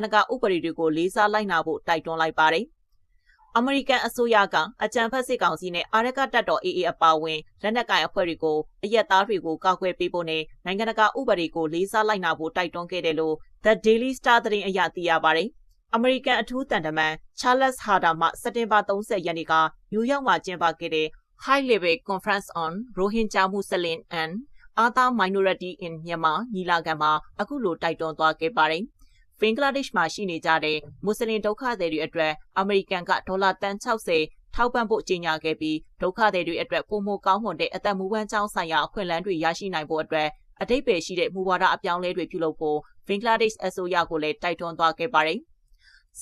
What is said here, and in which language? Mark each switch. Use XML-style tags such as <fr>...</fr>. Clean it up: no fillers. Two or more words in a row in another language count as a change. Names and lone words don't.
<my>ကာဥပဒေတွေကိုလေးစားလိုက်နာဖို့တိုက်တွန်းလိုက်ပါတယ်။အမေရိကန်အစိုးရကအကြံဖက်စစ်ကောင်စီနဲ့အာရကတပ်တော် AA အပါအဝင်လက်နက်ကင်အဖွဲ့ တွေကိုအရက်သားတွေကိုကာကွယ်ပေးဖို့နဲ့နိုင်ငံတကာဥပဒေကိုလေးစားလိုက်နာဖို့တိုက်တွန်းခဲ့တယ်လို့ The Daily Star သတင်း အရသိရပါတယ်။အမေရိကန်အထူးတန်တမန် Charles Harder မှစက်တင်ဘာ30ရက်နေ့ကနယူးယောက်မှာကျင်းပခဲ့တဲ့ High Level Conference on Rohingya Muslim and Other Minority in Myanmar ညီလာခံမှာအခုလိုတိုက်တွန်းသွားခဲ့ပါတယ်။ဘင်္ဂလားဒေ့ရှ်မှာရှိနေကြတဲ့မွတ်စလင်ဒုက္ခသည်တွေအတွက်အမေရိကန်ကဒေါ်လာတန်60ထောက်ပံ့ဖို့ကြေညာခဲ့ပြီးဒုက္ခသည်တွေအတွက်ပုံမကောင်းမွန်တဲ့အ သက်မူဝမ်းကြောင်းဆိုင်ရာအခွင့်အလမ်းတွေရရှိနိုင်ဖို့အတွက်အတိတ်ပဲရှိတဲ့မူဝါဒအပြောင်းလဲတွေပြုလုပ်ဖို့ဘင်္ဂလားဒေ့ရှ်အစိုးရကိုလည်းတိုက်တွန်းသွားခဲ့ပါတယ်။</my>